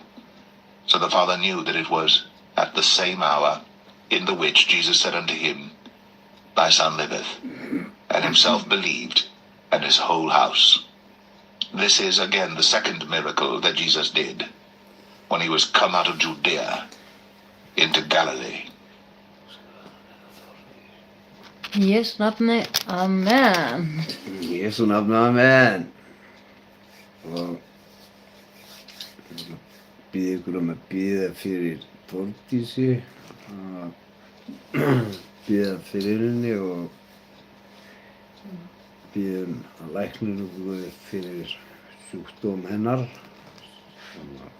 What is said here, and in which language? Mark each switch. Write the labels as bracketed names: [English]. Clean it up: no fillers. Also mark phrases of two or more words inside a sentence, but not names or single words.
[English] So the father knew that it was at the same hour in the which Jesus said unto him, Thy son liveth. And himself believed, and his whole house. This is again the second miracle that Jesus did, when he was come out of Judea into Galilee. [Icelandic] Í Jesú nafni, amen. Í Jesú nafni, amen. Og býð ykkur að bíða fyrir Þórdísi, bíða fyrir henni og bíðum að læknir fyrir sjúkdóm hennar sem